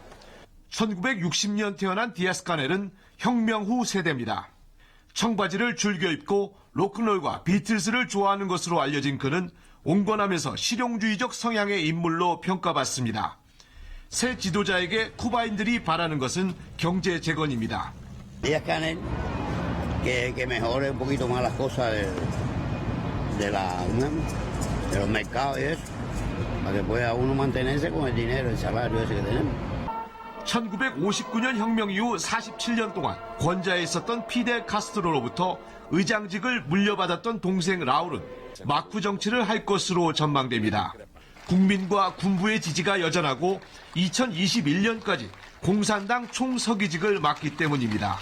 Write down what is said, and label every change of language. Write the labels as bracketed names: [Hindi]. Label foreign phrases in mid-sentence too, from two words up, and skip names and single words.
[Korean] 1960년 태어난 디아스카넬은 혁명 후 세대입니다. 청바지를 즐겨 입고 로큰롤과 비틀스를 좋아하는 것으로 알려진 그는 온건하면서 실용주의적 성향의 인물로 평가받습니다. 새 지도자에게 쿠바인들이 바라는 것은 경제 재건입니다. [Spanish] Díaz-Canel que mejore un poquito más las cosas de los mercados y eso, para que pueda uno mantenerse con el dinero, el salario ese que tenemos. [Korean] 1959년 혁명 이후 47년 동안 권좌에 있었던 피델 카스트로로부터 의장직을 물려받았던 동생 라울은 막후 정치를 할 것으로 전망됩니다. 국민과 군부의 지지가 여전하고 2021년까지 공산당 총서기직을 맡기 때문입니다.